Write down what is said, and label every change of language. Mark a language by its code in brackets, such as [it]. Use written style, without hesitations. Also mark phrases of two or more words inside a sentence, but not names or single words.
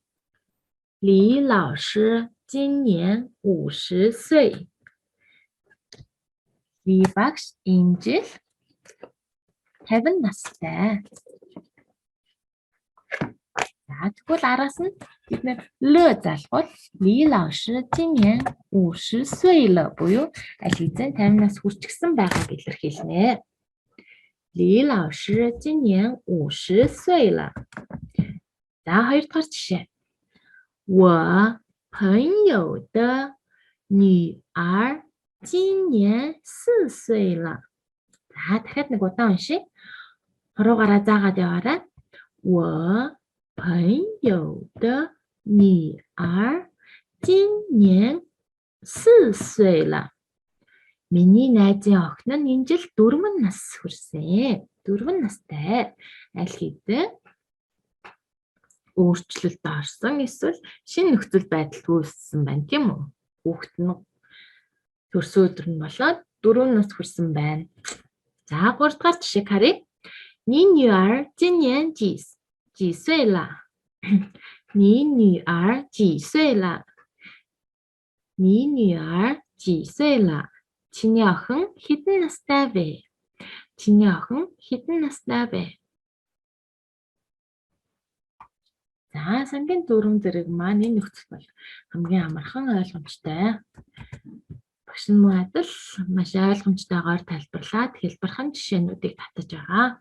[zh] 李老师今年50岁. [mn] Ли багш энэ жил 50 настай. За тэгвэл араас нь бид нэр Л залгуул [zh] 李老师今年50岁了 [mn] буюу аль хэзээ 50 нас хүрчихсэн байгааг илэрхийлнэ. [zh] 李老师今年50岁了. [mn] За хоёрдугаар жишээ. [zh] 我朋友的女儿今年4岁了. [mn] За дахиад нэг удаан уншия. Хуруугаараа заагаад яваарай. [zh] 我朋友的女儿今年4岁了. [mn] Миний найзын охин нь энэ жил 4 нас хүрсэн. 4 настай. Аль хэдийн өөрчлөлт орсон эсвэл шинэ нөхцөл байдалд үүссэн байна тийм үү? Хүүхэд нь төрсөн өдөр нь болоод 4 нас хүрсэн байна. За 3 дахь жишээг харъя. [zh] 你女儿今年几岁了? 你女儿几岁了? 你女儿几岁了? [mn] Чиний охин хэдэн настай вэ? Чиний охин хэдэн настай вэ? За сангийн дөрвөн зэрэг маань энэ нөхцөл бол хамгийн амархан ойлгомжтой. Багш нь мөн адил маш ойлгомжтойгоор тайлбарлаад хэлбэрхэн жишээнүүдийг татаж байгаа.